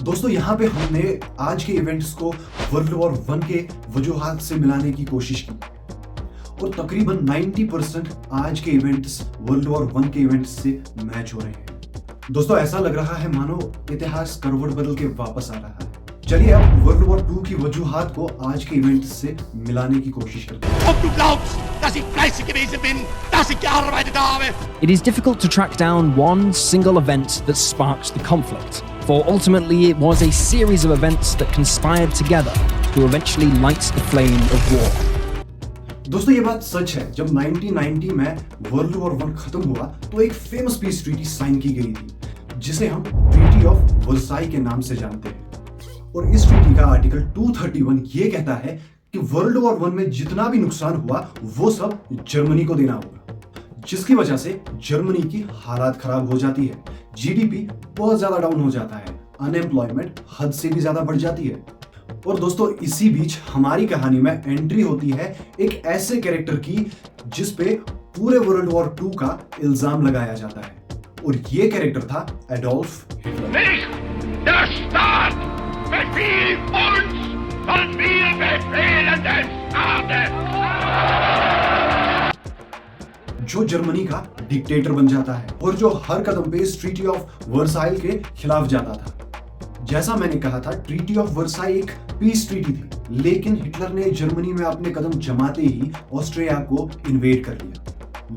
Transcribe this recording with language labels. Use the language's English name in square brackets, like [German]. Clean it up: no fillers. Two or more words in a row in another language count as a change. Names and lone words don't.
[Hindi] दोस्तों, यहाँ पे हमने आज के इवेंट्स को [English] World War 1 [Hindi] के वजूहात से मिलाने की कोशिश की, और तकरीबन 90% आज के [English] events World War 1 [Hindi] के इवेंट्स से मैच हो रहे हैं। दोस्तों, ऐसा लग रहा है मानो इतिहास करवट बदल के वापस आ रहा है। चलिए अब [English] World War 2 [Hindi] की वजूहात को आज के इवेंट्स से मिलाने की कोशिश करते हैं। [German] Ob du glaubst, dass ich fleißig gewesen bin, dass ich gearbeitet habe. [English] It is difficult to track down one single event that sparked the conflict, for ultimately it was a series of events that conspired together to eventually light the flame of war. [Hindi] दोस्तों, ये बात सच है। जब 1990 में [English] World War 1 [Hindi] खत्म हुआ तो एक [English] famous peace treaty sign [Hindi] की गई थी जिसे हम ट्रीटी ऑफ वर्साई के नाम से जानते हैं। और इस ट्रीटी का आर्टिकल 231 ये कहता है कि [English] World War 1 [Hindi] में जितना भी नुकसान हुआ वो सब जर्मनी को देना होगा, जिसकी वजह से जर्मनी की हालात खराब हो जाती है, जीडीपी बहुत ज्यादा डाउन हो जाता है, अनएम्प्लॉयमेंट हद से भी ज्यादा बढ़ जाती है। और दोस्तों, इसी बीच हमारी कहानी में एंट्री होती है एक ऐसे कैरेक्टर की जिस पे पूरे [English] World War 2 [Hindi] का इल्जाम लगाया जाता है, और ये कैरेक्टर था एडोल्फ हिटलर। [German] Nicht der Staat befiehlt uns, sondern wir befehlen den Staat. [Hindi] जो जर्मनी का डिक्टेटर बन जाता है और जो हर कदम पे इस ट्रीटी ऑफ वर्साइल के खिलाफ जाता था। जैसा मैंने कहा था, ट्रीटी ऑफ वर्साई एक [English] peace treaty [Hindi] थी, लेकिन हिटलर ने जर्मनी में अपने कदम जमाते ही ऑस्ट्रिया को इन्वेड कर लिया।